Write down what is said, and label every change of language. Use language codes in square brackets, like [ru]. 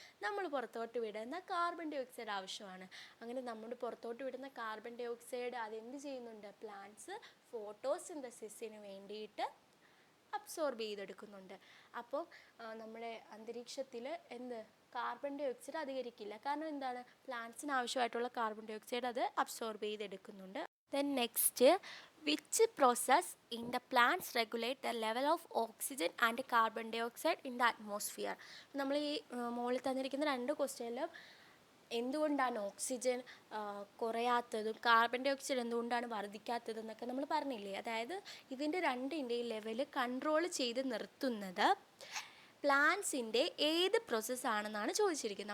[ml] നമ്മൾ പുറത്തോട്ട് വിടുന്ന കാർബൺ ഡൈ ഓക്സൈഡ് ആവശ്യമാണ്. അങ്ങനെ നമ്മൾ പുറത്തോട്ട് വിടുന്ന കാർബൺ ഡൈ ഓക്സൈഡ് അതെന്ത് ചെയ്യുന്നുണ്ട്? പ്ലാന്റ്സ് ഫോട്ടോസിന്തസിസിന് വേണ്ടിയിട്ട് അബ്സോർബ് ചെയ്തെടുക്കുന്നുണ്ട്. അപ്പോൾ നമ്മുടെ അന്തരീക്ഷത്തിൽ കാർബൺ ഡൈ ഓക്സൈഡ് അധികരിക്കില്ല. കാരണം എന്താണ്? പ്ലാന്റ്സിന് ആവശ്യമായിട്ടുള്ള കാർബൺ ഡൈ ഓക്സൈഡ് അത് അബ്സോർബ് ചെയ്തെടുക്കുന്നുണ്ട്. [en] Then next, which process in the plants regulate the level of oxygen and carbon dioxide in the atmosphere? [ml] നമ്മൾ ഈ മുകളിൽ തന്നിരിക്കുന്ന 2 ക്വസ്റ്റ്യനിലും എന്തുകൊണ്ടാണ് ഓക്സിജൻ കുറയാത്തതും കാർബൺ ഡൈ ഓക്സൈഡ് എന്തുകൊണ്ടാണ് വർദ്ധിക്കാത്തതെന്നൊക്കെ നമ്മൾ പറഞ്ഞില്ലേ. അതായത് ഇതിൻ്റെ രണ്ടിൻ്റെയും ലെവൽ കൺട്രോൾ ചെയ്ത് നിർത്തുന്നത് പ്ലാന്റ്സിൻ്റെ ഏത് പ്രോസസ്സാണെന്നാണ് ചോദിച്ചിരിക്കുന്നത്.